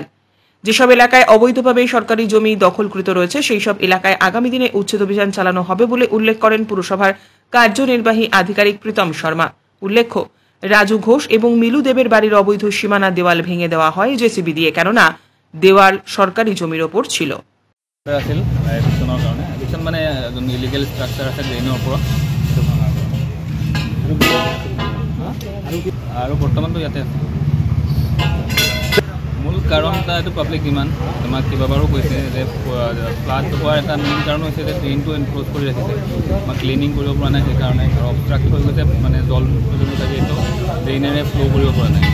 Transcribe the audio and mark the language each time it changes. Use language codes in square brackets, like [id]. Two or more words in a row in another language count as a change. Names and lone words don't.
[bn] যেসব এলাকায় অবৈধভাবে সরকারি জমি দখলকৃত রয়েছে সেই সব এলাকায় আগামী দিনে উচ্ছেদ অভিযান চালানো হবে বলে উল্লেখ করেন পুরসভার কার্যনির্বাহী আধিকারিক প্রীতম শর্মা। উল্লেখ্য, রাজু ঘোষ এবং মিলু দেবের বাড়ির অবৈধ সীমানা দেওয়াল ভেঙে দেওয়া হয় জেসিবি দিয়ে, কেননা দেওয়াল সরকারি জমির ওপর ছিল। [as] মানে [en] illegal structure [as] আছে ড্ৰেইনৰ ওপৰত আৰু বৰ্তমানটো ইয়াতে আছে। মূল কাৰণ এটা এইটো [en] public demand. [as] আমাক কেইবাবাৰো কৈছে যে ফ্লাড হোৱাৰ এটা মেইন কাৰণ হৈছে যে ড্ৰেইনটো এনক্ল'জ কৰি ৰাখিছে, আমাক ক্লিনিং কৰিব পৰা নাই, সেইকাৰণে আৰু অবষ্ট্ৰাক্ট হৈ গৈছে, মানে জল থাকে এইটো ড্ৰেইনেৰে ফ্ল' কৰিব পৰা নাই।